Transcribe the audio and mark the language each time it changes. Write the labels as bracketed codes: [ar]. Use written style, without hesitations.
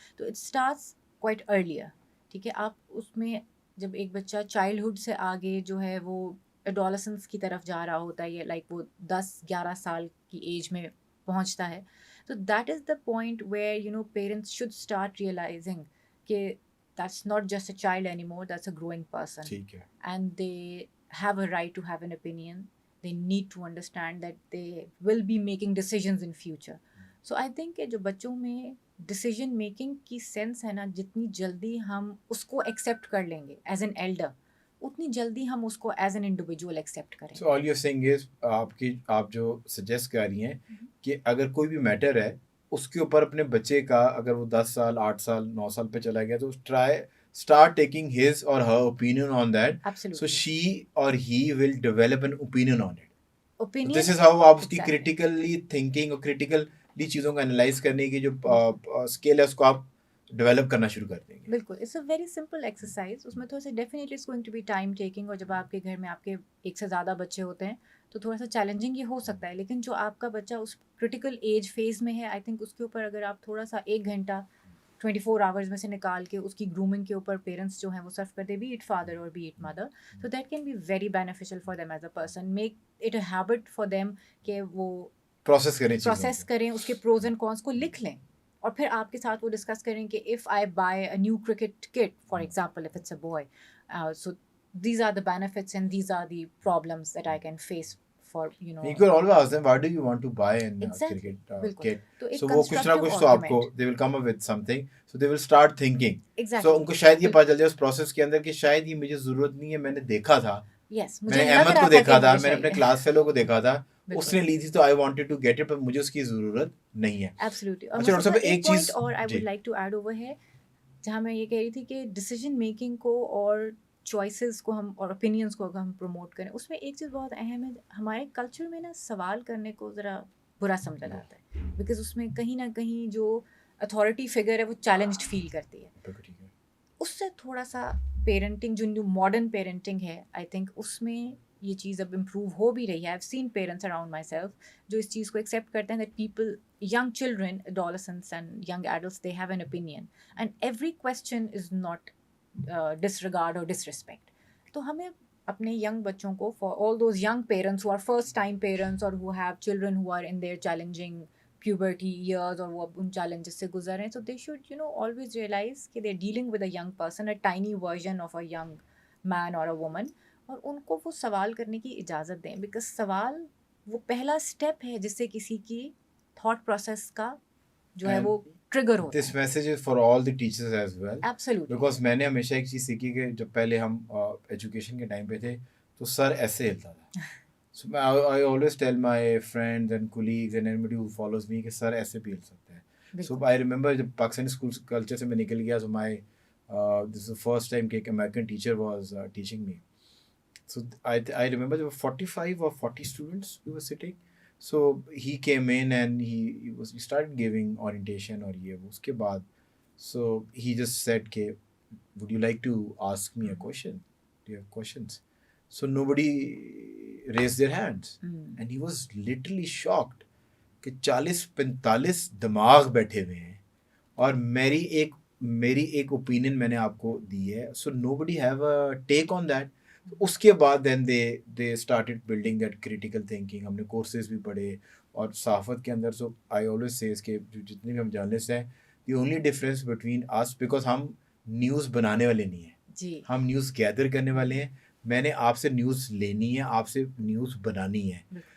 [ur] تو [en] It starts quite earlier. [ur] ٹھیک ہے, آپ اس میں جب ایک بچہ چائلڈہڈ سے آگے جو ہے وہ ایڈولسنس کی طرف جا رہا ہوتا ہے, یا لائک وہ 10-11 سال کی ایج میں پہنچتا ہے, تو [en] that is the point where parents should start realising [ur] کہ [en] that's not just a child anymore, that's a growing person. [ur] ٹھیک ہے, [en] And they have a right to have an opinion. They need to understand that they will be making decisions in future. So I think [ur] کہ جو بچوں میں decision making کی sense ہے نا, جتنی جلدی ہم اس کو ایکسیپٹ کر لیں گے [en] as an elder, [ur] اتنی جلدی ہم اس کو [en] as an individual [ur] ایکسیپٹ کریں گے. [en] so all you saying is, [ur] آپ جو سجیسٹ کر رہی ہیں کہ اگر کوئی بھی میٹر ہے اس کے اوپر اپنے بچے کا, اگر وہ 10 سال 8 سال 9 سال پہ چلا گیا, تو [en] start taking his or her opinion on that. Absolutely. So she or he will develop an opinion on it. Opinion, this is how [ur] آپ اس کی [en] critically thinking [ur] اور critically چیزوں کو analyze کرنے کی جو اسکل ہے اس کو آپ ڈیولپ کرنا شروع کر دیں گے. [en] بالکل, it's a very simple exercise. [ur] اس میں تھوڑا سا definitely [en] it's going to be time taking, [ur] اور جب آپ کے گھر میں آپ کے ایک سے زیادہ بچے ہوتے ہیں تو تھوڑا سا چیلنجنگ یہ ہو سکتا ہے. لیکن جو آپ کا بچہ اس کرٹیکل ایج فیز میں ہے, آئی تھنک اس کے اوپر اگر آپ تھوڑا سا 1 گھنٹا 24 آورز میں سے نکال کے اس کی گرومنگ کے اوپر پیرنٹس جو ہیں وہ صرف کرتے, بی اٹ فادر اور بی اٹ مدر, تو [en] That can be very beneficial for them as a person. Make it a habit for them [ur] کہ وہ پروسیس کریں, اس کے پروز اینڈ کونس کو لکھ لیں, اور پھر آپ کے ساتھ وہ ڈسکس کریں کہ [en] If I buy a new cricket kit for example, if it's a boy, so these are the benefits and these are the problems that I can face for you can always ask them, why do you want to buy a cricket kit? So [ur] وہ کچھ نہ کچھ تو آپ کو [en] they will come up with something, so they will start thinking. [ur] So ان کو شاید یہ پتہ چل جائے اس پروسیس کے اندر کہ شاید یہ مجھے ضرورت نہیں ہے, میں نے دیکھا تھا, میں نے احمد کو دیکھا تھا, میں نے اپنے کلاس فیلو کو دیکھا تھا, اس نے لی تھی تو [en] I wanted to get it, [ur] پر مجھے اس کی ضرورت نہیں ہے. [en] Absolutely. [ur] اور ایک پوائنٹ اور [en] I would like to add over [ur] ہے, جہاں میں یہ کہہ رہی تھی کہ ڈیسیجن میکنگ کو اور چوائسیز کو ہم اور اوپینینس کو اگر ہم پروموٹ کریں, اس میں ایک چیز بہت اہم ہے, ہمارے کلچر میں نا سوال کرنے کو ذرا برا سمجھا جاتا ہے, بیکاز اس میں کہیں نہ کہیں جو اتھارٹی فگر ہے وہ چیلنجڈ فیل کرتی ہے. ٹھیک ہے. اس سے تھوڑا سا پیرنٹنگ جو نیو ماڈرن پیرنٹنگ ہے آئی تھنک اس میں یہ چیز اب امپروو ہو بھی رہی ہے. [en] I seen parents around myself [ur] جو اس چیز کو ایکسیپٹ کرتے ہیں [en] That people young children, adolescents and young adults, they have an opinion and every question is not disregard or disrespect. [ur] تو ہمیں اپنے ینگ بچوں کو [en] for all those young parents who are first time parents or who have children who are in their challenging puberty years [ur] اور وہ اب ان challenges سے گزر رہے ہیں, [en] so they should always realize کہ they're dealing with a young person, a tiny version of a young man or a woman, [ur] اور ان کو وہ سوال کرنے کی اجازت دیں [en] because [ur] سوال وہ پہلا اسٹیپ ہے جس سے کسی کی تھاٹ پروسیس کا جو ہے وہ ٹریگر ہوتا ہے. [en] This message is for all the teachers as well. Absolutely. [ur] Because میں نے ہمیشہ ایک چیز سیکھی کہ جب پہلے ہم ایجوکیشن کے ٹائم پہ تھے تو سر ایسے ہلتا تھا. [en] so I always tell my friends and colleagues and anybody who follows me کہ [ur] سر ایسے بھی ہل سکتے ہیں. [en] so I remember [ur] جب پاکستانی اسکول کلچر سے میں نکل گیا, [en] So my this is first time کہ ایک American teacher was teaching me. So I remember جب 45 or 40 students we were sitting. So he came in and he started giving orientation [ur] اور یہ اس کے بعد [en] so he just said کہ would you like to ask me a question, do you have questions? So nobody raised their hands and he was literally shocked [ur] کہ 40-45 دماغ بیٹھے ہوئے ہیں اور میری ایک اوپینین میں نے آپ کو دی ہے. [en] So nobody have a take on that. [ur] اس کے بعد [en] Then they started building that critical thinking. [ur] ہم نے کورسز بھی پڑھے اور صحافت کے اندر. [en] so I always says [ur] کہ جتنے بھی ہم جرنلسٹ ہیں [en] the only difference between us because [ur] ہم نیوز بنانے والے نہیں ہیں جی, ہم نیوز گیدر کرنے والے ہیں. میں نے آپ سے نیوز لینی ہے, آپ سے نیوز بنانی ہے.